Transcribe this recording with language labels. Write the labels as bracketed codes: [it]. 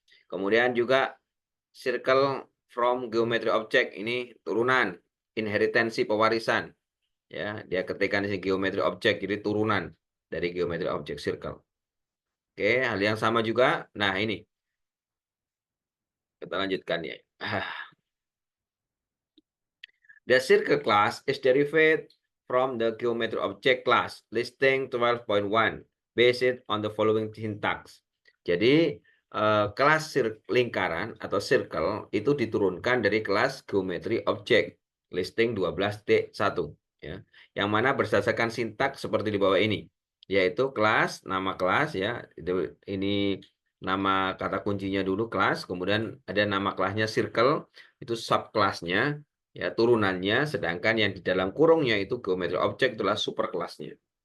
[id] Kemudian juga circle from geometry object, ini turunan, inheritansi pewarisan. Ya, dia ketikkan di sini geometry object, jadi turunan dari geometry object circle. Oke, hal yang sama juga. Nah, ini kita lanjutkan ya. [en] The circle class is derived from the geometry object class listing 12.1 based on the following syntax. [id] Jadi kelas lingkaran atau circle itu diturunkan dari kelas geometry object listing 12.1 ya. Yang mana berdasarkan sintaks seperti di bawah ini, yaitu kelas, nama kelas ya. Ini nama kata kuncinya dulu kelas, kemudian ada nama kelasnya circle, itu subkelasnya ya, turunannya, sedangkan yang di dalam kurungnya itu geometry object itulah superkelasnya.